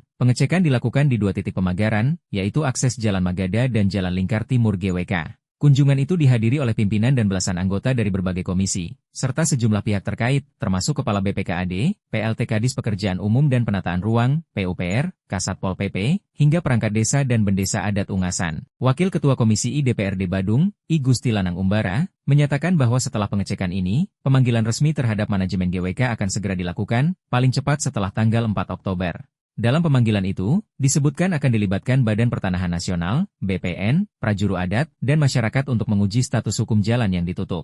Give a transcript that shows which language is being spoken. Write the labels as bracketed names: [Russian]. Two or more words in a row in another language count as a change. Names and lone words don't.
[Indonesian] Pengecekan dilakukan di 2 titik pemagaran, yaitu akses Jalan Magada dan Jalan Lingkar Timur GWK. Kunjungan itu dihadiri oleh pimpinan dan belasan anggota dari berbagai komisi, serta sejumlah pihak terkait, termasuk Kepala BPKAD, PLT Kadis Pekerjaan Umum dan Penataan Ruang, PUPR, Kasat Pol PP, hingga perangkat desa dan bendesa adat Ungasan. Wakil Ketua Komisi I DPRD Badung, I Gusti Lanang Umbara, menyatakan bahwa setelah pengecekan ini, pemanggilan resmi terhadap manajemen GWK akan segera dilakukan, paling cepat setelah tanggal 4 Oktober. Dalam pemanggilan itu, disebutkan akan dilibatkan Badan Pertanahan Nasional, BPN, prajuru adat, dan masyarakat untuk menguji status hukum jalan yang ditutup.